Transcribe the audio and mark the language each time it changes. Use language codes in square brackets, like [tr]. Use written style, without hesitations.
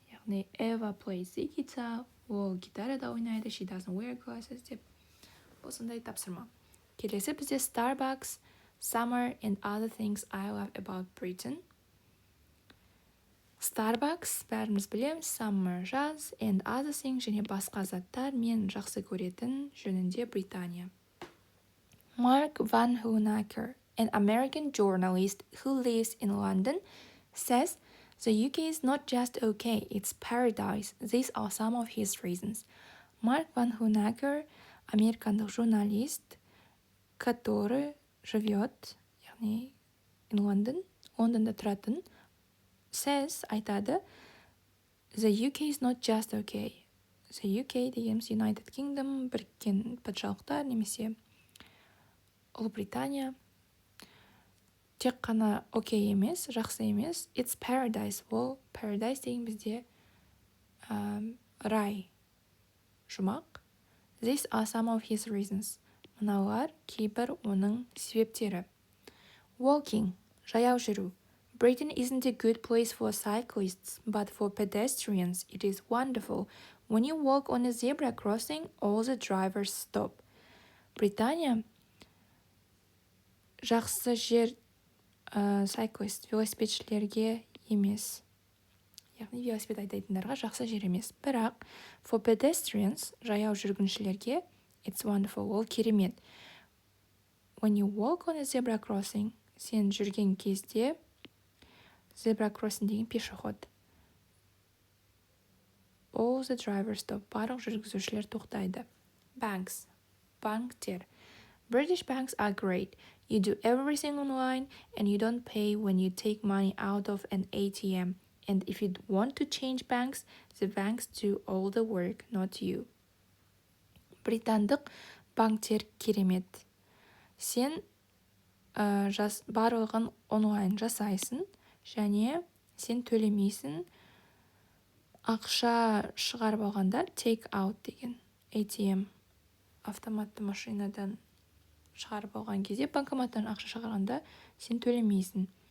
[en] Яғни Eva plays the guitar, [kk] ол гитарада ойнайды, [en] she doesn't wear glasses деп. [kk] Осындай тапсырма. [en] Келесі бізде Starbucks, summer and other things I love about Britain. [kk] Starbucks, бәріміз білеміз, summer жаз, [en] and other things [kk] және басқа заттар мен жақсы көретін жөнінде Британия. [en] Mark Van Hoonaker, an American journalist who lives in London, says the UK is not just okay, it's paradise. These are some of his reasons. Mark Van Hoonaker, [kk] американдық журналист, [ru] который живет, [en] яғни in London, [kk] Лондонда тұратын, [en] says, айтады, the UK is not just okay. [kk] The UK дегеніміз United Kingdom, біріккен патшалықтар, немесе Ұлыбритания, тек қана окей емес, жақсы емес. [en] It's paradise. [kk] Ол paradise деген бізде рай, жұмақ. [en] These are some of his reasons. [kk] Мыналар кейбір оның себептері. Walking, жаяу жүру. [en] Britain isn't a good place for cyclists, but for pedestrians it is wonderful. When you walk on a zebra crossing, all the drivers stop. [kk] Британия жақсы жер cyclist, велосипедшілерге емес. Яғни велосипед айдайтындарға жақсы жер емес. Бірақ [en] for pedestrians, [kk] жаяу жүргіншілерге, [en] it's wonderful, [kk] ол керемет. [en] When you walk on a zebra crossing, [kk] сен жүрген кезде, zebra crossing деген пешеход. [en] All the drivers stop, [kk] барлық жүргізушілер тоқтайды. [en] Banks, банктер. British banks are great. You do everything online and you don't pay when you take money out of an ATM. And if you want to change banks, the banks do all the work, not you. [kk] Британдық банктер керемет. Сен барлығын онлайн жасайсың және сен төлемейсің. Ақша шығарып алғанда take out деген ATM автоматты машинадан шығарып алған кезде банкоматтан ақша шығарғанда сен төлемейсің.